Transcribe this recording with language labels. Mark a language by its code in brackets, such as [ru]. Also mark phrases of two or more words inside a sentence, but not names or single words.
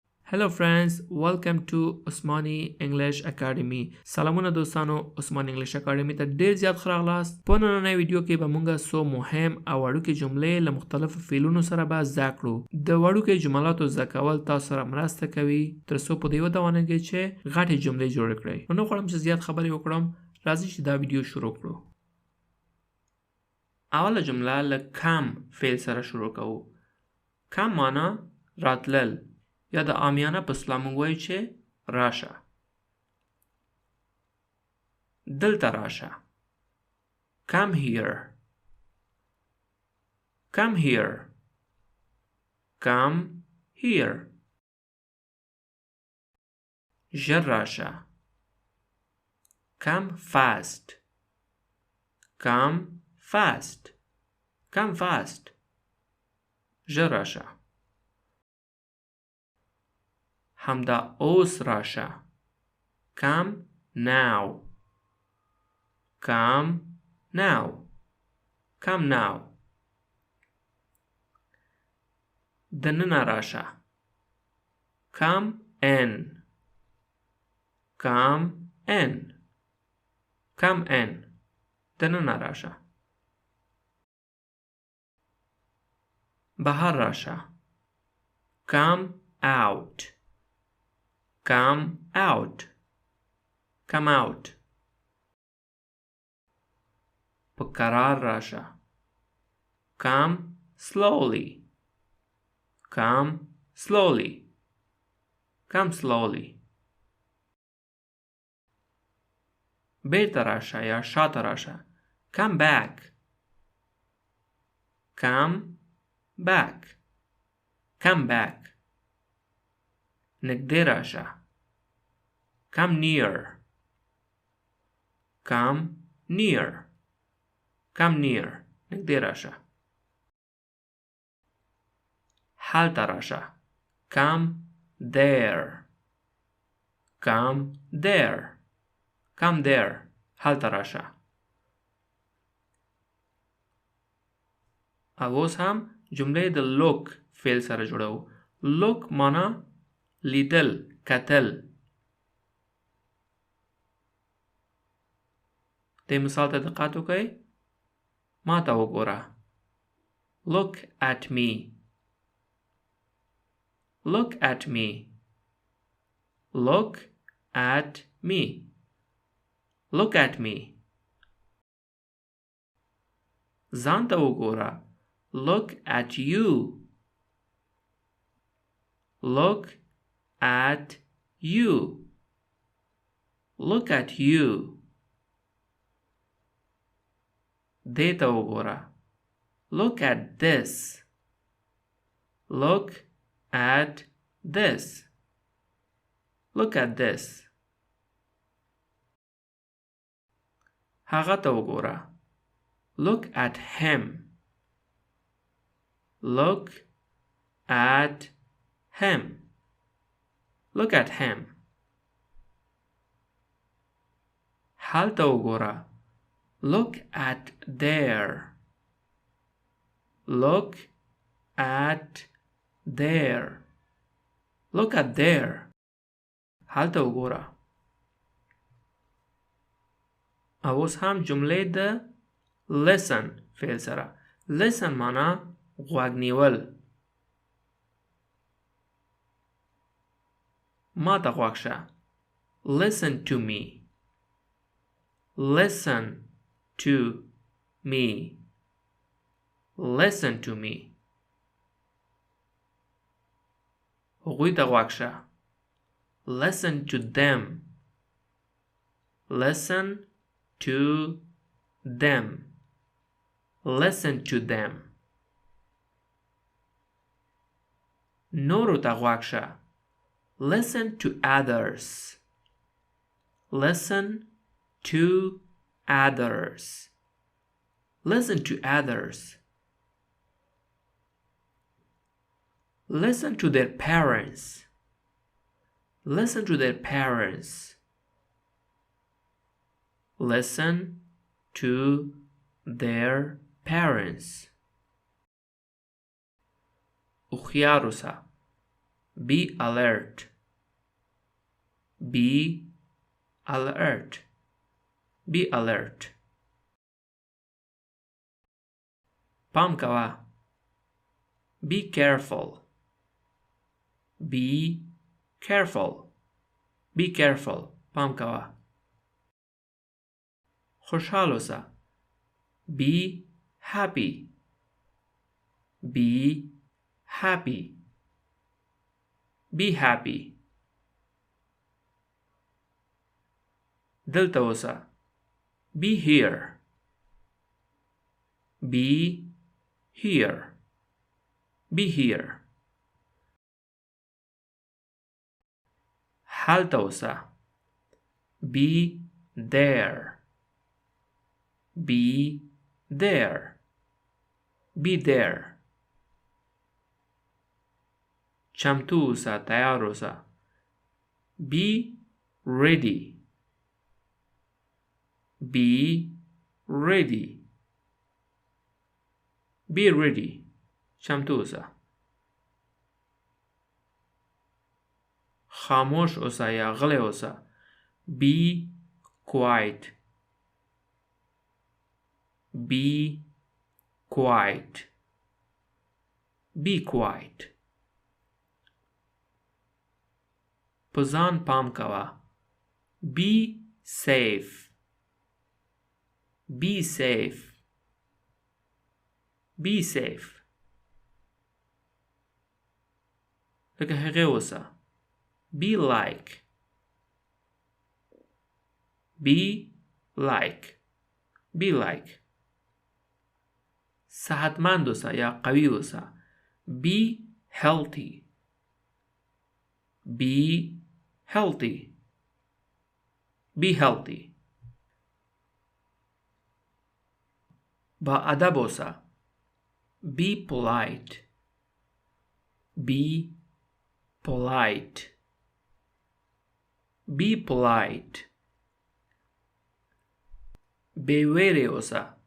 [en] Hello friends, welcome to عثماني English Academy. [ps] سلامونه دوستانو، عثماني English Academy ته ډیر زیات خراغلاست. په نننۍ ویډیو کې به مونږه سو مهم او وړوکي جملې له مختلفو فعلونو سره به زده کړو. د وړوکي جملاتو زده کول تاسو سره مرسته کوي تر څو په دې ودانه کې چې غټي جملې جوړ کړئ. نو غواړم چې زیات خبرې وکړم. راځئ چې دا ویډیو شروع کړو. اوله جمله له کم فعل سره شروع کوو. کم معنا راتلل یا د عامیانه په اصطلاح موږ وایو چې راشه. دلته راشه. [en] Come here. Come here. Come here. [ps] ژر راشه. [en] Come fast. Come fast. Come fast. [ps] ژر راشه. همدا اوس راشه. [en] Come now. Come now. Come now. [ps] دننه راشه. [en] Come in. Come in. Come in. [ps] دننه راشه. بهر راشه. [en] Come out. Come out. Come out. [ps] په قرار راشه. [en] Come slowly. Come slowly. Come slowly. [ps] بیرته راشه یا شاته راشه. [en] Come back. Come back. Come back. [ps] نږدې راشه. [en] Come near. Come near. Come near. [ps] نږدې راشه. هلته راشه. [en] Come there. Come there. Come there. [ps] هلته راشه. اوس هم جملې د look فعل سره جوړو. look معنا لیدل، کتل. د مثال ته دقت وکړئ. ما ته وګوره. [en] Look at me. Look at me. Look at me. Look at me. [ps] ځان ته وګوره. [en] Look at you. Look at you. Look at you. [ps] دې ته وګوره. [en] Look at this. Look at this. Look at this. [ps] هغه ته وګوره. [en] Look at him. Look at him. Look at him. [ps] هلته وګوره. [en] Look at there. Look at there. Look at there. [ps] هلته وګوره. اوس هم جملې د listen فعل سره. listen معنا غوږ نیول. ما ته غوږ شه. [en] Listen to me. Listen to me. Listen to me. [ps] هغوی ته غوږ شه. [en] Listen to them. Listen to them. Listen to them. [ps] نورو ته غوږ شه. [en] Listen to others. Listen to others. Listen to others. Listen to their parents. Listen to their parents. Listen to their parents. [ps] هوښیار اوسه. [en] Be alert. Be alert. Be alert. [ps] پام کوه. [en] Be careful. Be careful. Be careful. [ps] پام کوه. خوشحال اوسه. [en] Be happy. Be happy. Be happy. [ps] دلته اوسه. [en] Be here. Be here. Be here. [ps] هلته اوسه. [en] Be there. Be there. Be there. [ps] چمتو اوسه. تیار اوسه. [en] Be ready. Be ready. Be ready. [ps] چمتو اوسه. خاموش اوسه یا غلی اوسه. [en] Be quiet. Be quiet. Be quiet. [ps] په ځان پام کوه. [en] Be safe. Be safe. Be safe. [ps] لکه هغه اوسه. [en] Be like. Be like. Be like. [ps] صحتمند اوسه یا قوی اوسه. [en] Be healthy. Be healthy. Be healthy. [ps] با ادب اوسه. [en] Be polite. Be polite. Be polite. [ps] بے ویرے اوسه.